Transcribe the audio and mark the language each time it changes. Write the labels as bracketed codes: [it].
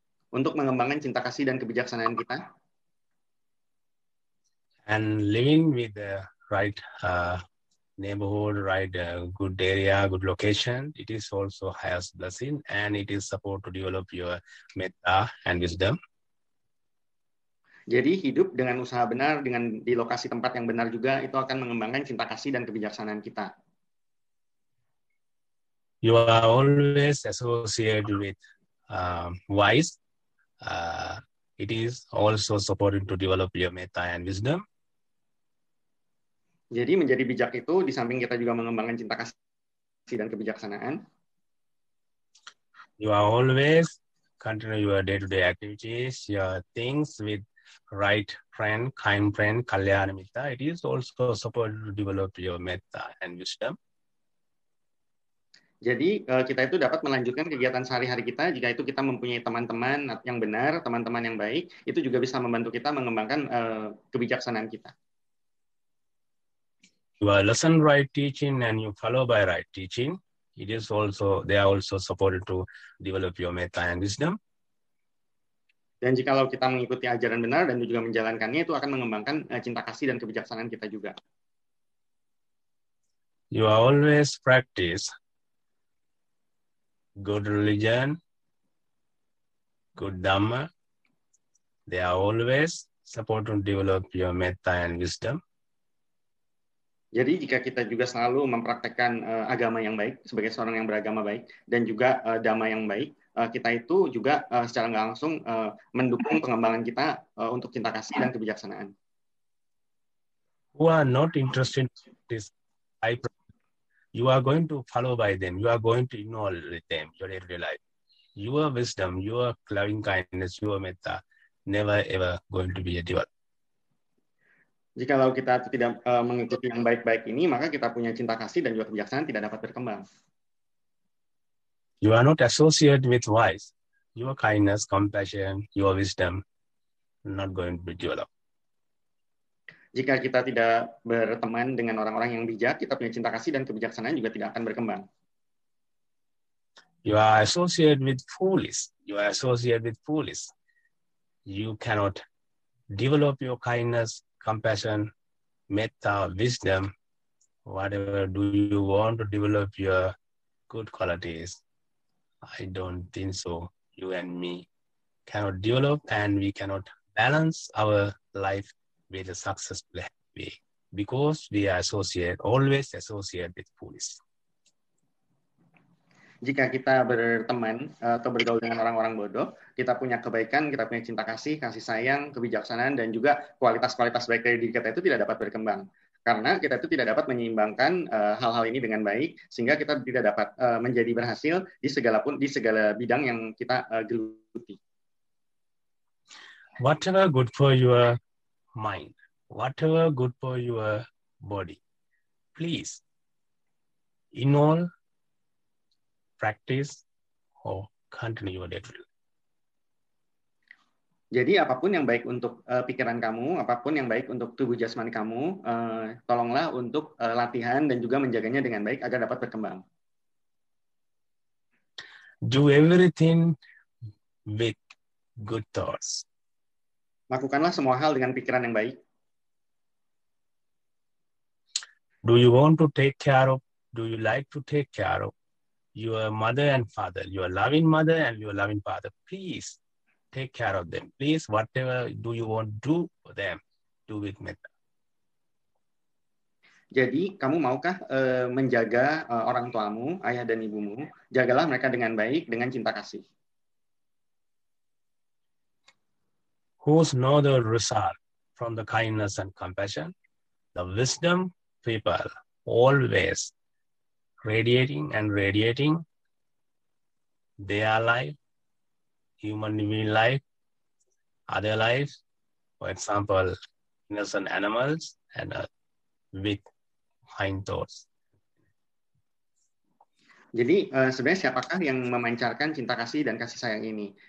[id] Untuk mengembangkan cinta kasih dan kebijaksanaan kita. [en] And living with the right neighborhood, right good area, good location, it is also highest blessing, and it is support to develop your metta and wisdom. [id] Jadi hidup dengan usaha benar, dengan di lokasi tempat yang benar juga, itu akan mengembangkan cinta kasih dan kebijaksanaan kita. [en] You are always associated with wise. It is also supporting to develop your metta and wisdom. [id] Jadi menjadi bijak itu, di samping kita juga mengembangkan cinta kasih dan kebijaksanaan. [en] You are always continue your day-to-day activities, your things with right friend, kind friend, kalyana mitta. It is also supported to develop your metta and wisdom. [id] Jadi kita itu dapat melanjutkan kegiatan sehari-hari kita jika itu kita mempunyai teman-teman yang benar, teman-teman yang baik, itu juga bisa membantu kita mengembangkan kebijaksanaan kita. [en] You are listen right teaching and you follow by right teaching. It is also, they are also supported to develop your metta and wisdom. [id] Dan jikalau kita mengikuti ajaran benar dan juga menjalankannya, itu akan mengembangkan cinta kasih dan kebijaksanaan kita juga. [en] You are always practice good religion, good Dhamma, They are always support to develop your metta and wisdom. [id] Jadi jika kita juga selalu mempraktekkan agama yang baik sebagai seorang yang beragama baik dan juga dhamma yang baik, kita itu juga secara nggak langsung mendukung pengembangan kita untuk cinta kasih dan kebijaksanaan. [en] Who are not interested in this, you are going to follow by them. You are going to ignore them, your everyday life. Your wisdom, your loving kindness, your metta, never ever going to be a developed. [id] Jikalau kita tidak mengikuti yang baik-baik ini, maka kita punya cinta kasih dan juga kebijaksanaan tidak dapat berkembang. [en] You are not associated with wise. Your kindness, compassion, your wisdom, not going to be developed. [id] Jika kita tidak berteman dengan orang-orang yang bijak, kita punya cinta kasih dan kebijaksanaan juga tidak akan berkembang. [en] You are associated with foolish. You are associated with foolish. You cannot develop your kindness, compassion, metta, wisdom, whatever do you want to develop your good qualities. I don't think so. You and me cannot develop and we cannot balance our life with a successful way because we are always associated with foolish. [id] Jika kita berteman atau bergaul dengan orang-orang bodoh, kita punya kebaikan, kita punya cinta kasih, kasih sayang, kebijaksanaan, dan juga kualitas-kualitas baik dari diri kita itu tidak dapat berkembang. Karena kita itu tidak dapat menyeimbangkan hal-hal ini dengan baik, sehingga kita tidak dapat menjadi berhasil di segala bidang yang kita geluti. [en] Whatever good for your mind, whatever good for your body, please, in all, practice or continue your daily. [id] Jadi apapun yang baik untuk pikiran kamu, apapun yang baik untuk tubuh jasmani kamu, tolonglah untuk latihan dan juga menjaganya dengan baik agar dapat berkembang. [en] Do everything with good thoughts. [id] Lakukanlah semua hal dengan pikiran yang baik. [en] Do you want to take care of, do you like to take care of your mother and father, your loving mother and your loving father? Please take care of them. Please, whatever do you want to do for them, do with metta. [id] Jadi, kamu maukah menjaga orang tuamu, ayah dan ibumu? Jagalah mereka dengan baik, dengan cinta kasih. [en] Whose know the result from the kindness and compassion, the wisdom people always radiating their life, human being life, other lives, for example, innocent animals, and with kind thoughts. [id] Jadi sebenarnya siapakah yang memancarkan cinta kasih dan kasih sayang ini?